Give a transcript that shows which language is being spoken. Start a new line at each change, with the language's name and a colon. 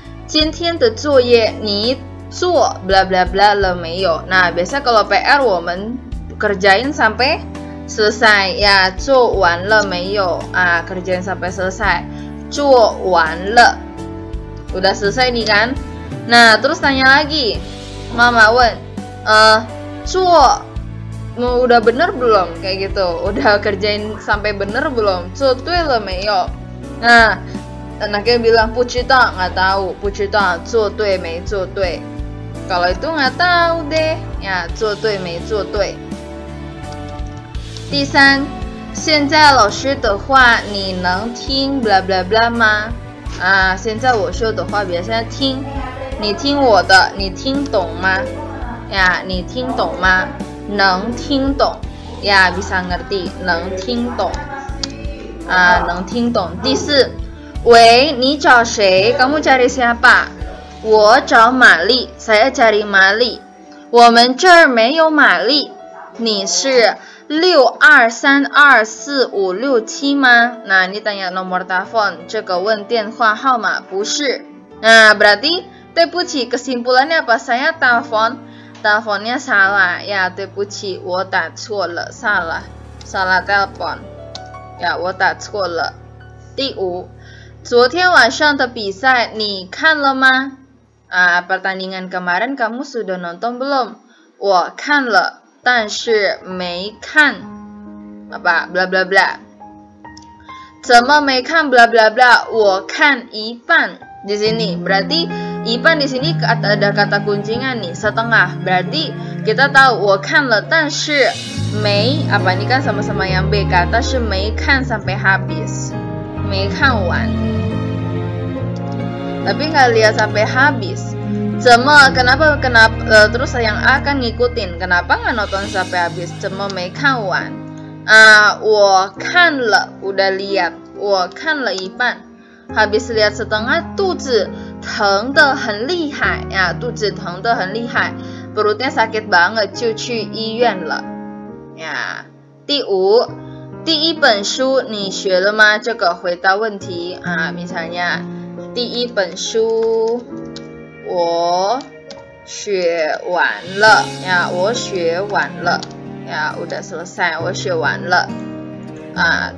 Chinese: 今天的作业你做 bla bla bla 了没有？
Indonesian: Nah, biasa kalau PR 我们kerjain sampai selesai ya,
Chinese: 做完了没有？
Indonesian: kerjain sampai selesai.
Chinese: 做完了
Indonesian: udah selesai nih kan? Nah, terus tanya lagi. Mama 问 做 udah bener belum? Kayak gitu. Udah kerjain sampai bener belum?
Chinese: 做对了没有？
Indonesian: Nah, anaknya bilang 不知道, nggak tahu,
Chinese: 不知道做对没做对.
Indonesian: Kalau itu nggak tahu deh, ya
Chinese: 做对没做对. 第三，现在老师的话你能听 bla bla bla 吗？现在我说的话 biasanya 听，你听我的，你听懂吗？ ya 你听懂吗？能听懂
Indonesian: ya bisa ngerti,
Chinese: 能听懂，能听懂。第四。喂，你找谁？
Indonesian: kamu cari siapa？
Chinese: 我找玛丽
Indonesian: saya cari
Chinese: 玛丽。我们这儿没有玛丽。你是62324567吗？
Indonesian: Nah, ini tanya nomor telepon.
Chinese: 这个问电话号码不是。
Indonesian: Nah, berarti
Chinese: 对不起
Indonesian: kesimpulannya apa? Saya teleponnya salah.
Chinese: Ya, 对不起我打错了
Indonesian: salah telepon.
Chinese: Ya, 我打错了。第五。昨天晚上的比赛你看了吗？
Indonesian: pertandingan kemarin kamu sudah nonton belum？
Chinese: 我看了，但是没看apa bla bla bla。怎么没看 bla bla bla? 我看一半
Indonesian: di sini. Berarti iban di sini ada kata kuncinya nih, setengah. Berarti kita tahu
Chinese: 我看了但是没
Indonesian: apa ini kan sama-sama yang B kan,
Chinese: 但是没看
Indonesian: sampai habis.
Chinese: 没看完.
Indonesian: Tapi nggak lihat sampai habis. Kenapa terus yang A kan ngikutin. Kenapa nggak nonton sampai habis?
Chinese: 怎么没看完? 我看了
Indonesian: udah lihat.
Chinese: 我看了一半.
Indonesian: Habis lihat setengah,
Chinese: 肚子疼得很厉害. Ya, 肚子疼得很厉害.
Indonesian: Perutnya sakit banget,
Chinese: 就去医院了. Ya. 第五，第一本书你学了吗？这个回答问题啊，misalnya 第一本书我学完了呀，我学完了呀，
Indonesian: udah selesai，
Chinese: 我学完了啊。